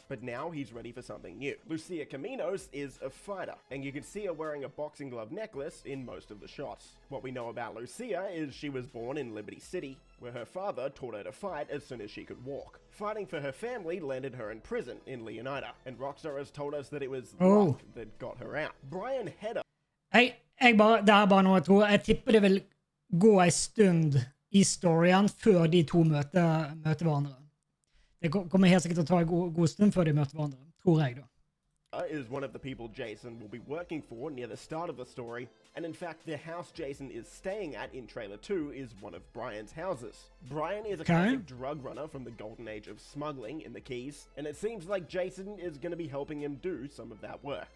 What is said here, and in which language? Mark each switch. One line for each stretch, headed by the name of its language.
English: But now he's ready for something new. Lucia Caminos is a fighter, and you can see her wearing a boxing glove necklace in most of the shots. What we know about Lucia is she was born in Liberty City, where her father taught her to fight as soon as she could walk. Fighting for her family landed her in prison in Leonida, and Rockstar has told us that it was luck that got her out. Brian Hedder...
Norwegian: Det er bare noe jeg tror. Jeg tipper det vil gå en stund i storyen før de 2 møter hverandre. Det kommer helt sikkert til å ta en god stund før de møter hverandre, tror jeg da.
English: Is one of the people Jason will be working for near the start of the story, and in fact the house Jason is staying at in trailer 2 is one of Brian's houses. Brian is a classic drug runner from the golden age of smuggling in the Keys, and it seems like Jason is going to be helping him do some of that work.